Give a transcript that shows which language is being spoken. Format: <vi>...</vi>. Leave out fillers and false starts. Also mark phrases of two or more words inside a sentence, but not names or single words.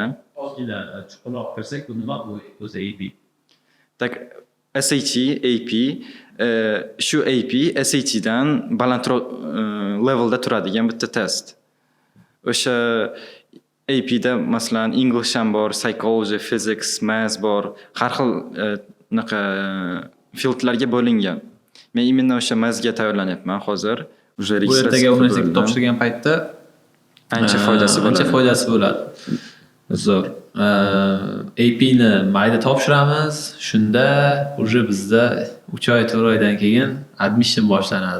<uz>Ozgina chuqurroq kirsak, bu nima o'zi AP? Tak SAT, AP, shu AP SATdan balandroq levelda turadigan bitta test. O'sha APda masalan English ham bor,</uz> <en>psychology, physics, maths</en> <uz>bor, har xil naqa fieldlarga bo'lingan. Men именно o'sha mathsga tayyorlanyapman hozir. Bu ertaga universitetga topshirgan paytda ancha foydasi bo'ladi. Zo'r. APni mayda topshiramiz. Shunda уже bizda 3 oy 4 oydan keyin admission boshlanadi.</uz>